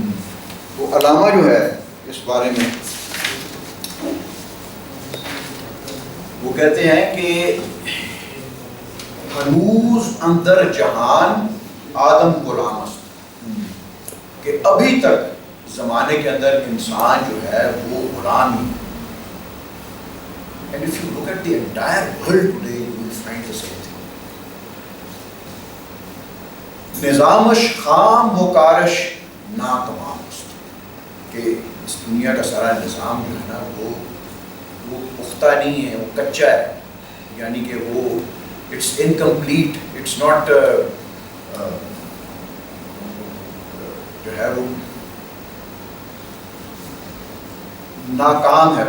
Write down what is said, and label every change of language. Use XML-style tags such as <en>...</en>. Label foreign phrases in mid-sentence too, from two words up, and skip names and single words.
<ur>تو علامہ جو ہے اس بارے میں وہ کہتے ہیں کہ</ur> <fa>ہنوز اندر جہان آدم غلام است،</fa> <ur>کہ ابھی تک زمانے کے اندر انسان جو ہے وہ غلام ہی.</ur> <en>And if you look at the entire world today, you will find the same thing.</en> <fa>نظامش خام و کارش ناتمام است،</fa> <ur>کہ اس دنیا کا سارا نظام جو ہے نا وہ پختہ نہیں ہے، وہ کچا ہے. یعنی کہ وہ</ur> <en>it's incomplete, it's not</en> <ur>جو ہے وہ ناکام ہے.</ur>